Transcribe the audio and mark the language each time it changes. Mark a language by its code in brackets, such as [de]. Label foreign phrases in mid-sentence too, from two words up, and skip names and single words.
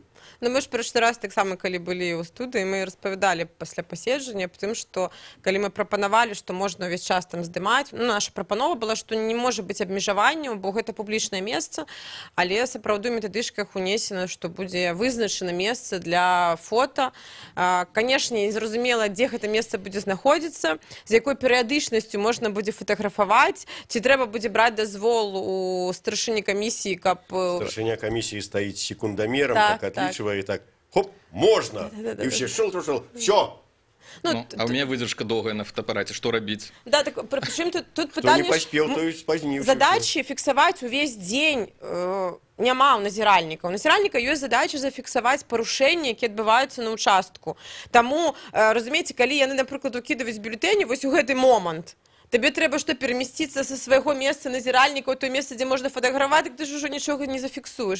[be] Ну, мы ж першы раз таксама, калі былі ў студыі, мы распавядалі пасля паседжання, [ru] потому што [be] калі мы прапанавалі, што можна ўвесь час там здымаць, ну, наша прапанова была, што не можа быць абмежаванняў, бо гэта публічнае месца, але сапраўды ў метадычках унесена, што будзе вызначана месца для фота. Канешне, незразумела, дзе гэта месца будзе знаходзіцца, з якой перыядычнасцю можна будзе фатаграфаваць, ці трэба будзе браць дазвол у старшыні камісіі, каб... Старшыня камісіі стаіць секундамерам, так адлічвае, [ru] и так, хоп, можно, и все, шел, все. Ну, а у меня выдержка долгая на фотоаппарате, что робить? Да, так, причем тут Кто не поспел, то и спознился. [be] Задачи фиксовать увесь день няма ў назіральніка. У назіральніка ёсць задача зафіксаваць парушэнні, якія адбываюцца на участку. Таму, разумееце, калі яны, напрыклад, укідаюць бюлетэні вось у гэты момант, табе трэба што перамясціцца са свайго месца назіральніка ў тое месца, дзе можна фатаграфаваць, ты ж ужо нічога не зафіксуеш.